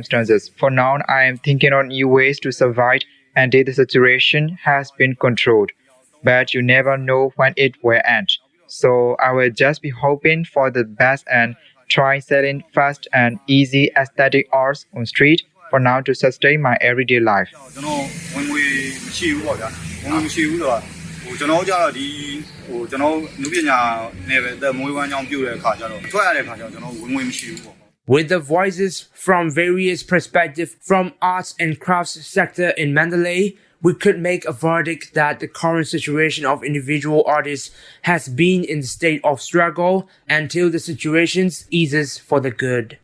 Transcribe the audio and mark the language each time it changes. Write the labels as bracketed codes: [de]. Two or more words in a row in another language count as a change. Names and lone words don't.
[en] For now, I am thinking on new ways to survive until the situation has been controlled. But you never know when it will end. So I will just be hoping for the best and try selling fast and easy aesthetic arts on street for now to sustain my everyday life. [my] ကျွန်တော်ဝင်ငွေမရှိဘူးပေါ့ဗျာဝင်ငွေမရှိဘူးဆိုတော့ကျွန်တော်ကြတော့ဒီကျွန်တော်နုပညာနယ်ပဲအသက်မွေးဝမ်းကြောင်းပြုတဲ့အခါကျတော့ထွက်ရတဲ့အခါကျတော့ကျွန်တော်ဝင်ငွေမရှိဘူးပေါ့ [en] With the voices from various perspectives from arts and crafts sector in Mandalay, we could make a verdict that the current situation of individual artists has been in the state of struggle until the situation eases for the good.